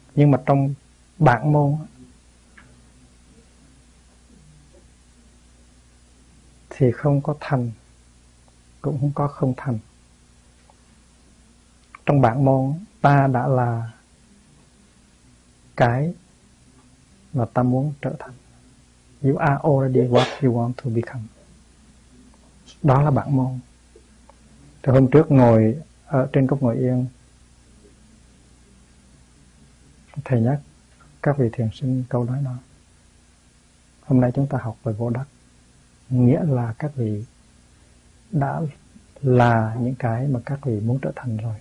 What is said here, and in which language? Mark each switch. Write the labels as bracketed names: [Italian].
[Vietnamese] Nhưng mà trong bản môn thì không có thành, cũng không có không thành. Trong bản môn ta đã là cái mà ta muốn trở thành. [English] You are already what you want to become. [Vietnamese] Đó là bản môn. Thì hôm trước ngồi ở trên cốc ngồi yên, thầy nhắc các vị thiền sinh câu nói đó. Hôm nay chúng ta học về vô đắc, nghĩa là các vị đã là những cái mà các vị muốn trở thành rồi.